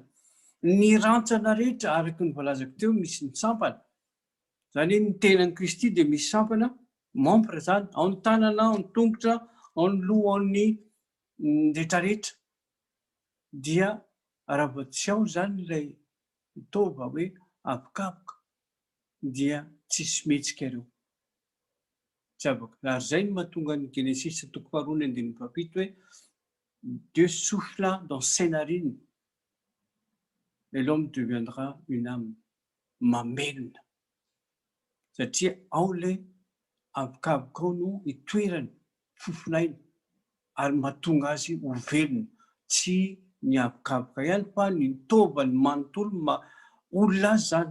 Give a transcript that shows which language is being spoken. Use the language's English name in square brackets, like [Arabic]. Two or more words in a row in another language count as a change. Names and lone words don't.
[Malagasy] Ny rantsana rehetra araky ny voalazako teo misy ny sampana, izany hoe ny tenan'i Kristy dia misy sampana, membre zany, ao ny tanana, ao ny tongotra, ao ny loha, ao ny rehetrarehetra. Dia raha vao tsy ao zany ilay fitaova hoe avokaboka dia tsisy mihetsika ireo. Tsy avaka. Ary izay no mahatonga ny Genesisy 2:1-7 hoe [French] Dieu souffla dans ses narines et l'homme deviendra une âme, [Malagasy] mamelona. Satria ao ilay avokaboka ao no itoerany fofinaina ary mahatonga azy ho velona. Tsy ny avokaboka ihany fa ny taovany manontolo olona azy zany.